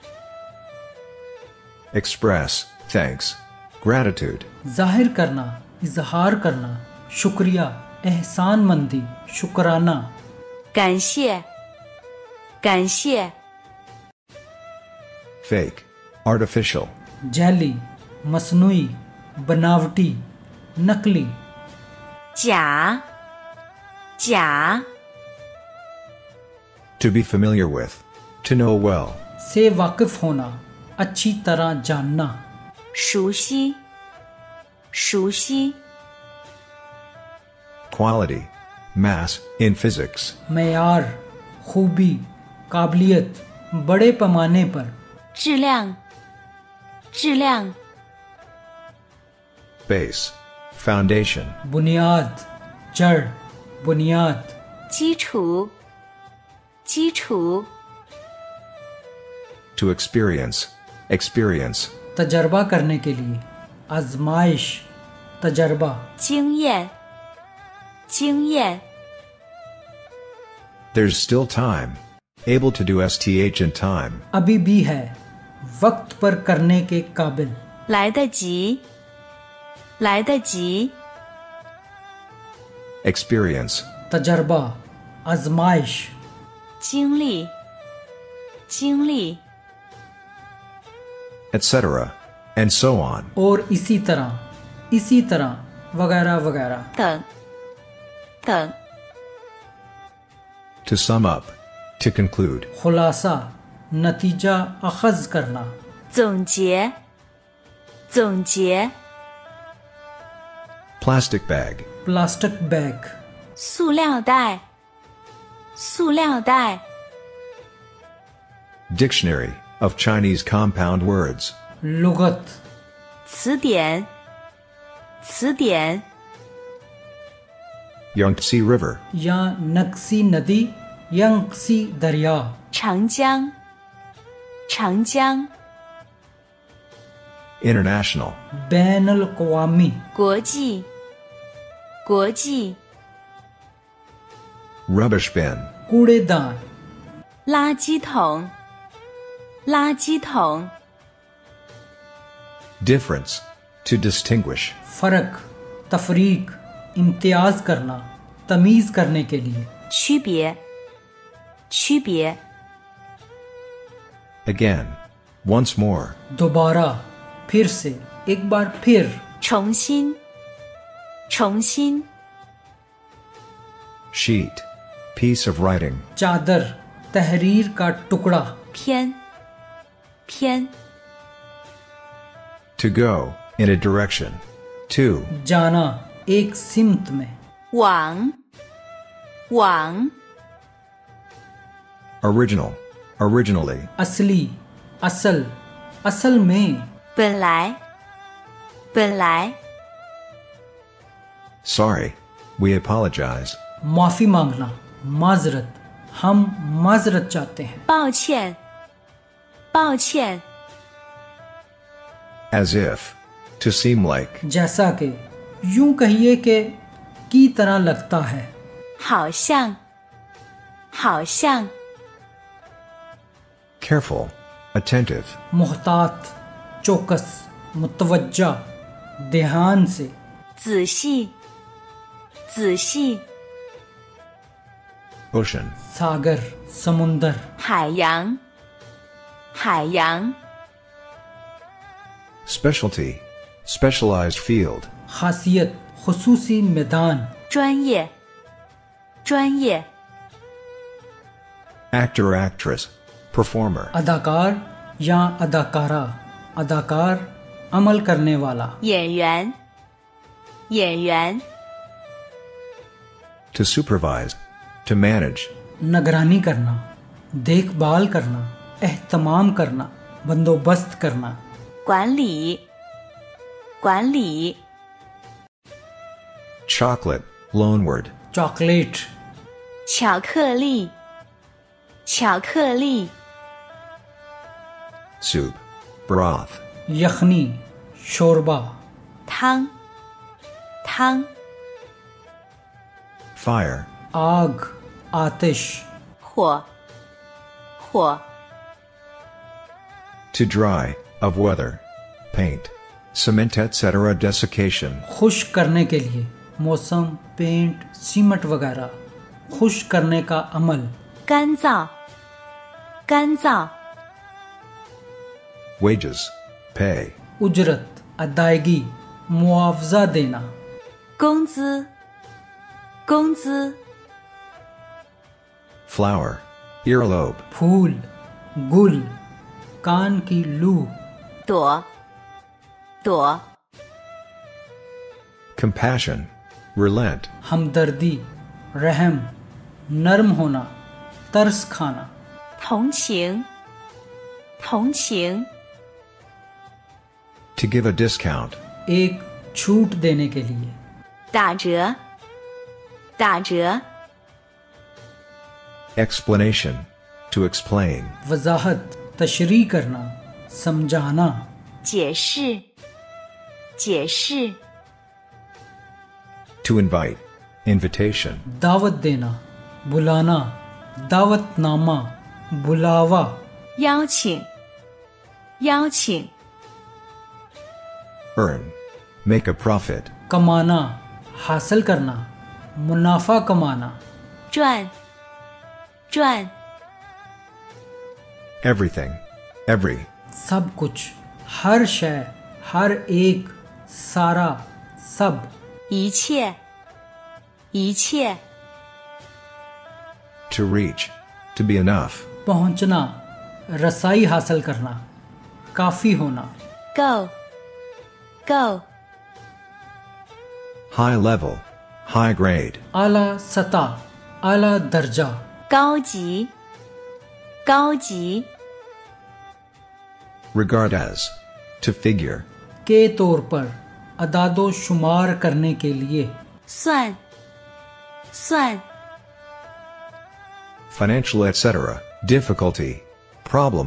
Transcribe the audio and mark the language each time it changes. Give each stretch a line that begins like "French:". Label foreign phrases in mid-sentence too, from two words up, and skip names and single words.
English: Express. Thanks. Gratitude.
Urdu: ظاہر کرنا، اظہار کرنا، شکریہ، احسان مندی، شکرانہ.
Chinese: 感谢，感谢，
English: Fake. Artificial.
Urdu: جیلی، مصنوعی، بناوٹی، نقلی.
Chinese: 假，假，
English: To be familiar with. To know well.
Urdu: سے واقف ہونا، اچھی طرح جاننا.
Chinese: 熟悉，熟悉，
English: Quality. Mass. In physics.
Urdu: معیار، خوبی، قابلیت، بڑے پیمانے پر.
Chinese: 质量，质量，
English: Base. Foundation.
Urdu: بنیاد، جڑ، بنیاد.
Chinese: 基础，基础，
English: To experience. Experience.
Urdu: تجربہ کرنے کے لیے، آزمائش، تجربہ.
Chinese: 经验，经验，
English: There's still time. Able to do STH in time.
Urdu: ابھی بھی ہے، وقت پر کرنے کے قابل.
Chinese: 来得及，来得及，
English: Experience.
Urdu: تجربہ، آزمائش.
Chinese: 经历，经历，
English: Etc. And so on.
Urdu: اور اسی طرح، وغیرہ وغیرہ.
Chinese: 等，等，
English: To sum up. To conclude.
Urdu: خلاصہ، نتیجہ اخذ کرنا.
Chinese: 总结，总结，
English: Plastic bag. Plastic bag.
Chinese: 塑料袋，塑料袋，
English: Dictionary of Chinese compound words.
Urdu: لغت,
Chinese: 词典，词典。
English: Yangtze River,
Urdu: یا نکسی ندی، ینگسی دریا.
Chinese: 长江，长江。
English: International,
Urdu: بین الاقوامی,
Chinese: 国际，国际。
English: Rubbish bin,
Urdu: کوڑے دان.
Chinese: 垃圾桶，垃圾桶。
English: Difference, to distinguish.
Urdu: فرق، تفریق، امتیاز کرنا، تمیز کرنے کے لیے.
Chinese: 区别，区别。
English: Again, once more.
Urdu: دوبارہ، پھر سے، ایک بار پھر.
Chinese: 重新，重新。
English: Sheet, piece of writing.
Urdu: چادر، تحریر کا ٹکڑا.
Chinese: 偏，偏。
English: To go, in a direction. To,
Urdu: جانا، ایک سمت میں.
Chinese: 往，往。
English: original, originally.
Urdu: اصلی، اصل، اصل میں.
Chinese: 本来，本来。
English: Sorry, we apologize.
Urdu: معافی مانگنا، معذرت، ہم معذرت چاہتے ہیں.
Chinese: 抱歉，抱歉。
English: As if, to seem like.
Urdu: جیسا کہ، یوں کہیے کہ، کی طرح لگتا ہے.
Chinese: 好像，好像。
English: Careful, attentive.
Urdu: محتاط، چوکس، متوجہ، دھیان سے.
Chinese: 仔细，仔细。
English: Ocean,
Urdu: ساگر، سمندر.
Chinese: 海洋，海洋。
English: specialty, specialized field.
Urdu: خاصیت، خصوصی میدان.
Chinese: 专业，专业。
English: Actor or actress, performer.
Urdu: اداکار یا اداکارہ، اداکار، عمل کرنے والا.
Chinese: 演员，演员。
English: To supervise, to manage.
Urdu: نگرانی کرنا، دیکھ بھال کرنا، اہتمام کرنا، بندوبست کرنا.
Chinese: 管理，管理。
English: Chocolate, loanword.
Urdu: चॉकलेट,
Chinese: 巧克力，巧克力。
English: Soup, broth.
Urdu: یخنی، شوربہ.
Chinese: 汤，汤。
English: Fire,
Urdu: آگ، آتش.
Chinese: 火，火。
English: to dry, of weather. Paint, cement etc. desiccation.
Urdu: خوش کرنے کے لیے، موسم، پینٹ، سیمٹ وغیرہ. خوش کرنے کا عمل.
Chinese: 干燥，干燥。
English: Wages, pay.
Urdu: اجرت، ادائیگی، معاوضہ دینا.
Chinese: 工资，工资。
English: Flower, earlobe.
Urdu: پھول، گل، کان کی لو.
Chinese: 朵，朵。
English: Compassion, relent.
Urdu: ہمدردی، رحم، نرم ہونا، ترس کھانا.
Chinese: 同情，同情。
English: To give a discount.
Urdu: ایک چھوٹ دینے کے لیے.
Chinese: 打折，打折。
English: Explanation, to explain.
Urdu: وضاحت، تشریح کرنا، سمجھانا.
Chinese: 解释，解释。
English: To invite, invitation.
Urdu: دعوت دینا، بلانا، دعوت نامہ، بلاوا.
Chinese: 邀请，邀请。
English: Earn, make a profit.
Urdu: کمانا، حاصل کرنا، منافع کمانا.
Chinese: 赚，赚。
English: Everything, every.
Urdu: سب کچھ، ہر شے، ہر ایک، سارا، سب.
Chinese: 一切，一切。
English: To reach, to be enough.
Urdu: پہنچنا، رسائی حاصل کرنا، کافی ہونا.
Chinese: 够，够。
English: High level, high grade.
Urdu: اعلیٰ سطح، اعلیٰ درجہ.
Chinese: 高级，高级。
English: Regard as, to figure.
Urdu: کے طور پر اعداد و شمار کرنے کے لیے.
Chinese: 算算
English: Financial etc. Difficulty. Problem.